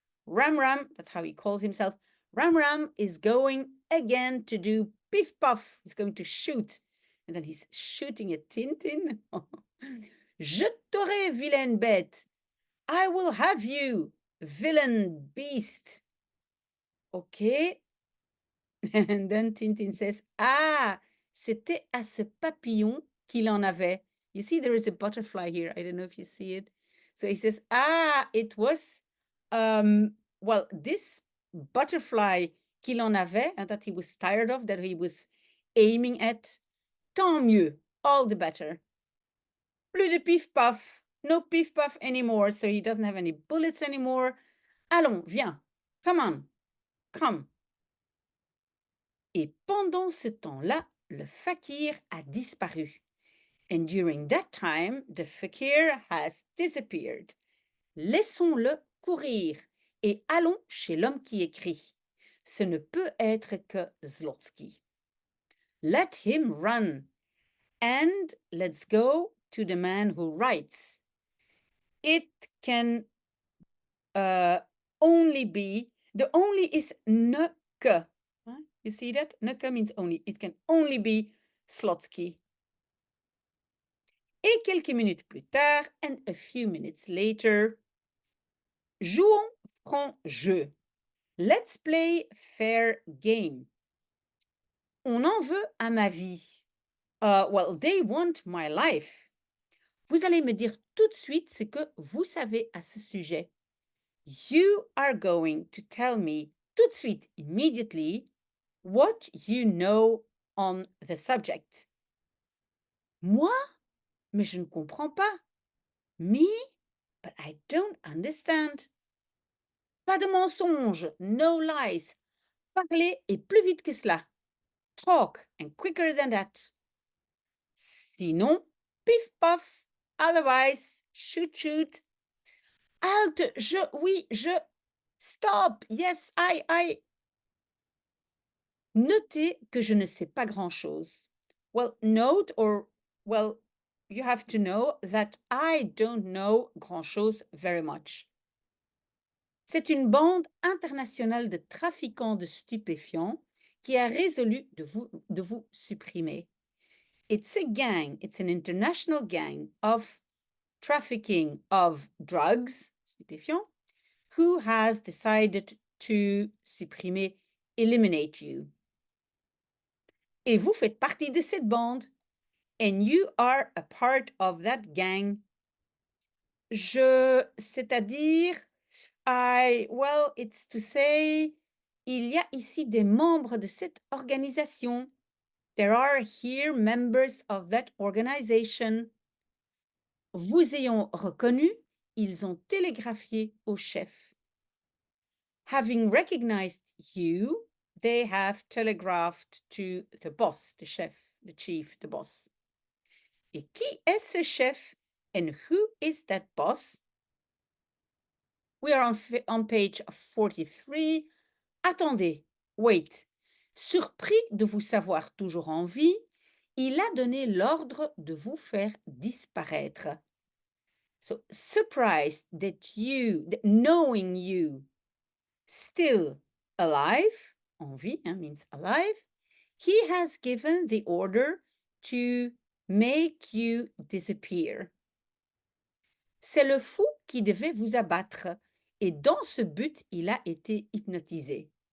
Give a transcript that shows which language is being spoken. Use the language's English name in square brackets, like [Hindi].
[English] Ram Ram, that's how he calls himself. Ram Ram is going again to do pif paf. He's going to shoot. And then he's shooting at Tintin. [French] Je t'aurai, vilaine bête. [English] I will have you, villain beast. Okay. And then Tintin says, [French] ah, c'était à ce papillon qu'il en avait. [English] You see, there is a butterfly here. I don't know if you see it. So he says, ah, it was, well, this butterfly [French] qu'il en avait, [English] and that he was tired of, that he was aiming at. [French] Tant mieux, [English] all the better. [French] Plus de pif-paf, [English] no pif-paf anymore, so he doesn't have any bullets anymore. [French] Allons, viens, [English] come on, come. [French] Et pendant ce temps-là, le fakir a disparu. [English] And during that time, the fakir has disappeared. [French] Laissons-le courir et allons chez l'homme qui écrit. Ce ne peut être que Zlotsky. [English] Let him run and let's go to the man who writes. It can only be, the only is ne que. You see that? Ne que means only. It can only be Slotsky. [French] Et quelques minutes plus tard, [English] and a few minutes later, [French] jouons franc jeu. [English] Let's play fair game. [French] On en veut à ma vie. [English] Well, they want my life. [French] Vous allez me dire tout de suite ce que vous savez à ce sujet. [English] You are going to tell me [French] tout de suite, [English] immediately, what you know on the subject. [French] Moi? Mais je ne comprends pas. [English] Me? But I don't understand. [French] Pas de mensonges, [English] no lies. [French] Parlez et plus vite que cela. [English] Talk and quicker than that. [French] Sinon, pif paf. [English] Otherwise, shoot shoot. [French] Halte, oui, [English] stop, yes, I. [French] Notez que je ne sais pas grand-chose. [English] Well, note or, well, you have to know that I don't know grand-chose very much. [French] C'est une bande internationale de trafiquants de stupéfiants qui a résolu de vous supprimer. [English] It's a gang, it's an international gang of trafficking of drugs, stupéfiants, who has decided to supprimer, eliminate you. [French] Et vous faites partie de cette bande. [English] And you are a part of that gang. [French] C'est-à-dire, [English] well, it's to say, [French] il y a ici des membres de cette organisation. [English] There are here members of that organization. [French] Vous ayant reconnu, ils ont télégraphié au chef. [English] Having recognized you, they have telegraphed to the boss, the chef, the chief, the boss. [French] Et qui est ce chef? [English] And who is that boss? We are on page 43. [French] Attendez, [English] wait. [French] Surpris de vous savoir toujours en vie, il a donné l'ordre de vous faire disparaître. [English] So, surprised that you, knowing you, still alive, [French] en vie, [English] means alive, he has given the order to make you disappear. [French] C'est le fou qui devait vous abattre, et dans ce but, il a été hypnotisé.